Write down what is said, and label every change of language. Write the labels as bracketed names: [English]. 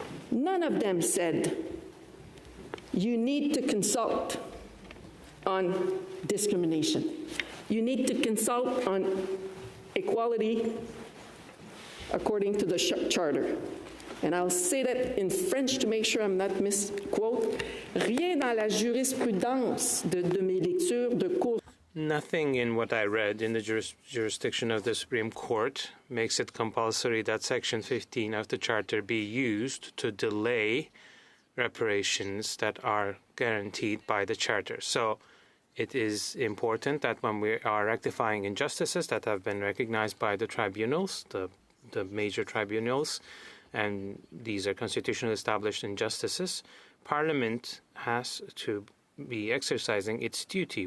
[English] None of them said, you need to consult on discrimination. You need to consult on equality according to the charter. And I'll say that in French to make sure I'm not misquote. [French] Rien dans la jurisprudence de mes lectures de cour. [English] Nothing in what I read in the jurisdiction of the Supreme Court makes it compulsory that Section 15 of the Charter be used to delay reparations that are guaranteed by the Charter. So it is important that when we are rectifying injustices that have been recognized by the tribunals, the major tribunals, and these are constitutionally established injustices, Parliament has to be exercising its duty.